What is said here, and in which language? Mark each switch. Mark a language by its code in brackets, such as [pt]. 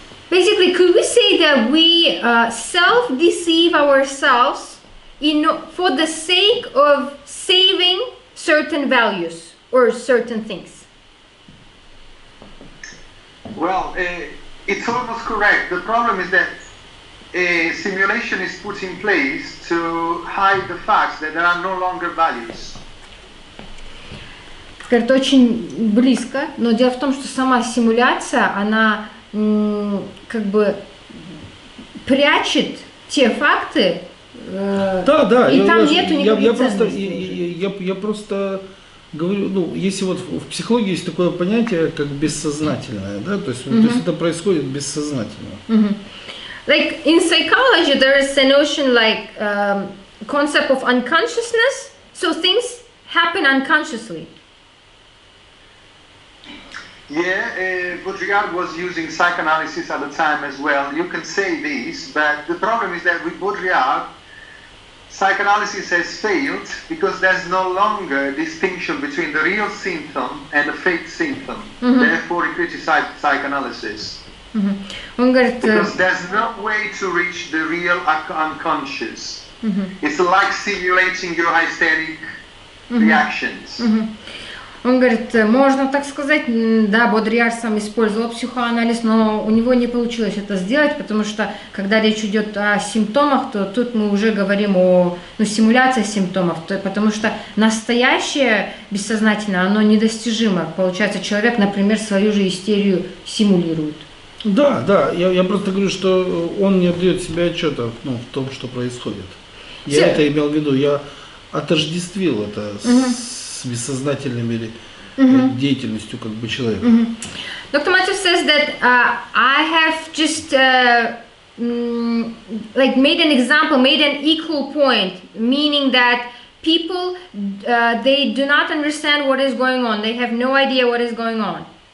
[en] Basically, could we say that we self-deceive ourselves for the sake of saving certain values or certain things? Well, it's almost correct. The problem is that a simulation is put in place to hide the facts that there are no longer values. [ru] Это очень близко, но дело в том, что сама симуляция, она как бы прячет те факты, да, и там нету никаких я просто говорю, ну, если вот в психологии есть такое понятие, как бессознательное, да, то есть, то есть это происходит бессознательно. [en] Like in psychology, there is a notion like concept of unconsciousness, so things happen unconsciously. Yeah, Baudrillard was using psychoanalysis at the time as well. You can say this, but the problem is that with Baudrillard, psychoanalysis has failed because there's no longer a distinction between the real symptom and the fake symptom. Therefore, he criticized psychoanalysis. [ru] Он говорит, [en] because there's no way to reach the real unconscious. It's like simulating your hysteric reactions. [ru] Он говорит, можно так сказать, да, Бодрийяр сам использовал психоанализ, но у него не получилось это сделать, потому что, когда речь идет о симптомах, то тут мы уже говорим о симуляции симптомов, потому что настоящее бессознательное, оно недостижимо. Получается, человек, например, свою же истерию симулирует. Да, я просто говорю, что он не отдает себе отчета в том, что происходит. Я это имел в виду, я отождествил это с бессознательными деятельностью как бы человека. [en] Dr. Maltsev says that I have just like made an example, made an equal point, meaning that people they do not understand what is going on. They have no idea what is going on.